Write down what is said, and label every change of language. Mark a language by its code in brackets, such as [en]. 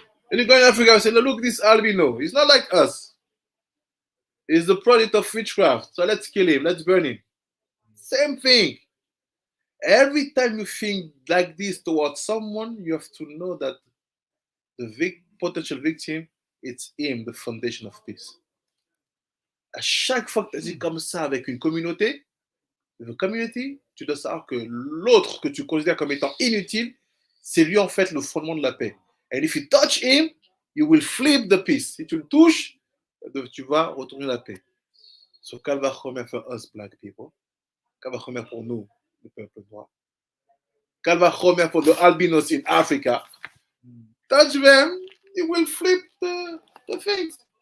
[en] And you go in Africa and say, no, look, this albino. He's not like us. He's the product of witchcraft. So let's kill him. Let's burn him. Same thing. Every time you think like this towards someone, you have to know that the potential victim, it's him, the foundation of peace. [fr] À chaque fois que tu agis comme ça avec une communauté, tu dois savoir que l'autre que tu considères comme étant inutile, c'est lui en fait le fondement de la paix. [en] And if you touch him, you will flip the peace. [fr] Si tu le touches, tu vas retourner la paix. So, qu'elle va remettre [en] for us black people? [fr] Qu'elle va remettre pour nous, le peuple noir? Qu'elle va remettre pour [en] the albinos in Africa? Touch them, you will flip the things.